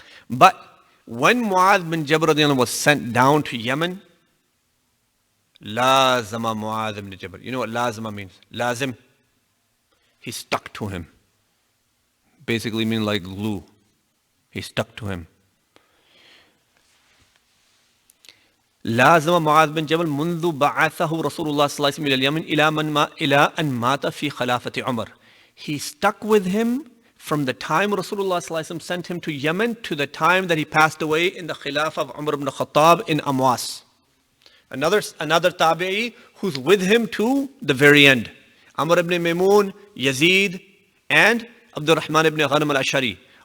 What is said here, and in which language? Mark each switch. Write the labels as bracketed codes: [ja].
[en] But when Mu'adh bin Jabal radhiyallahu anhu was sent down to Yemen, [ar] lazama [en] Mu'adh bin Jabal. You know what lazama means? Lazim. He stuck to him. Basically means like glue. He stuck to him. [ar] لازم معاذ بن جبل منذ بعثه رسول الله صلى الله عليه وسلم إلى اليمن إلى أن مات في خلافة عمر. [en] He stuck with him from the time Rasulullah [ar] صلى الله عليه وسلم [en] sent him to Yemen to the time that he passed away in the Khilafah of Umar ibn Khattab in Amwas. Another tabi'i who's with him to the very end. Amr ibn Maymun, Yazid, and Abdul Rahman ibn Ghanam al-Ash'ari.